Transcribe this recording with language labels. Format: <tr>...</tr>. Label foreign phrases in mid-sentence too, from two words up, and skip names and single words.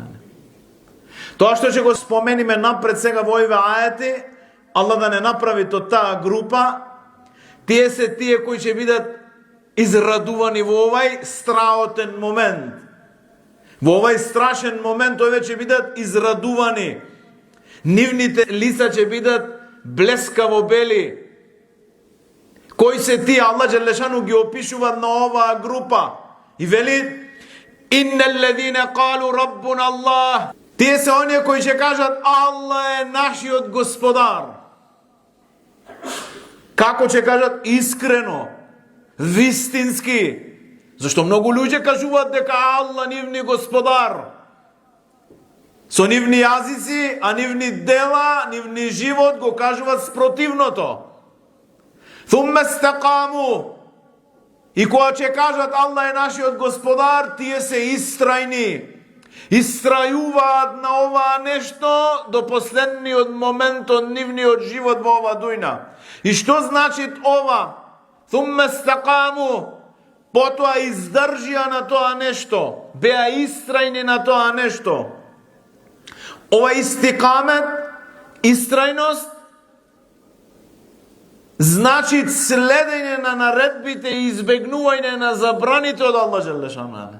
<mk>Тоа што ќе го спомениме напред сега во овие ајати, Аллах да не направи то таа група, тие се тие кои ќе бидат израдувани во овај страотен момент. Во овај страшен момент овие ќе бидат израдувани. Нивните лица ќе бидат блескаво бели. Кои се тие? Аллах Джелешану ги опишува на оваа група и вели:</mk> <ar>إن الذين قالوا ربنا الله.</ar> <mk>Тие се оние кои ќе кажат Аллах е нашиот господар. Како ќе кажат? Искрено, вистински. Зашто многу луѓе кажуваат дека Аллах нивни господар. Со нивни јазици, а нивни дела, нивни живот го кажуваат спротивното.</mk> <ar>ثم استقاموا.</ar> <mk>И кога ќе кажат Аллах е нашиот господар, тие се истрајни. Истрајуваат на ова нешто до последниот момент од нивниот живот во ова дујна. И што значи ова?</mk> <ar>ثم استقاموا.</ar> <mk>Потоа издржија на тоа нешто. Беа истрајни на тоа нешто. Ова истикамет, истрајност, значи следење на наредбите и избегнување на забраните од Аллах Джелешану.</mk>